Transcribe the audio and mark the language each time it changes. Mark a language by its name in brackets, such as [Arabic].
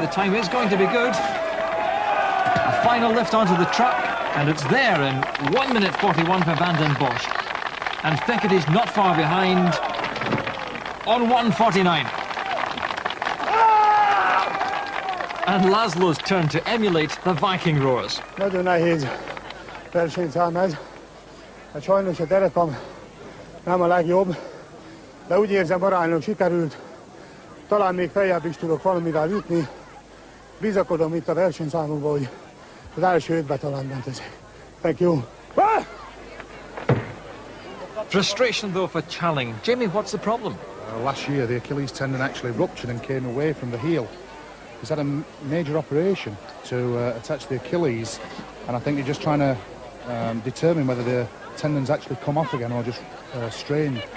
[English] The time is going to be good. A final lift onto the truck, and it's there in 1 minute 41 for Van den Bosch. And Fekete's not far behind on 1:49. And Laszlo's turn to emulate the Viking roars. [Hungarian] Nagyon nehéz versenyszám ez. Hát sajnos a terepem nem a legjobb, de úgy érzem aránylag sikerült. Talán még feljebb is tudok valamivel jutni. Bizakodom itt a versenyszámokban, hogy az első 5-be talán bent ezek. [English] Thank you. Frustration though for Chaling. Jamie, what's the problem? Last year the Achilles tendon actually ruptured and came away from the heel. He's had a major operation to attach the Achilles, and I think they're just trying to determine whether the tendons actually come off again or just strained.